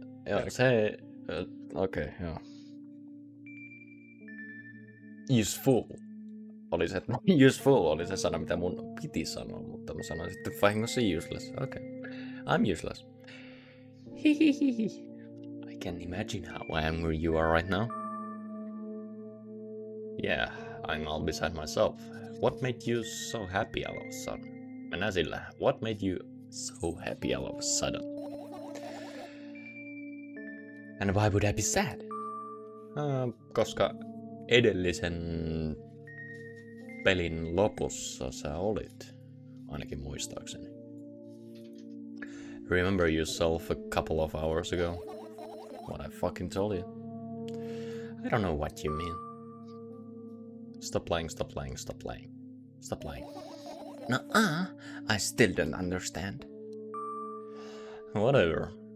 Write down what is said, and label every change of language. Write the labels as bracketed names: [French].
[Finnish] Joo, se... Okei, joo. Useful. Oli se, useful oli se sana, mitä mun piti sanoa, mutta mä sanoin sitten vahingossa useless. [English] Okay. I'm useless. Hihihihi. I can imagine how angry you are right now. Yeah, I'm all beside myself. What made you so happy all of a sudden? [Finnish] Mennään sillä. [English] What made you so happy all of a sudden? And why would I be sad? [Finnish] Koska edellisen pelin lopussa sä olit, ainakin muistaakseni. [English] Remember yourself a couple of hours ago? What I fucking told you. I don't know what you mean. Stop playing, stop playing, stop playing. Stop playing. Nuh-uh, I still don't understand. Whatever.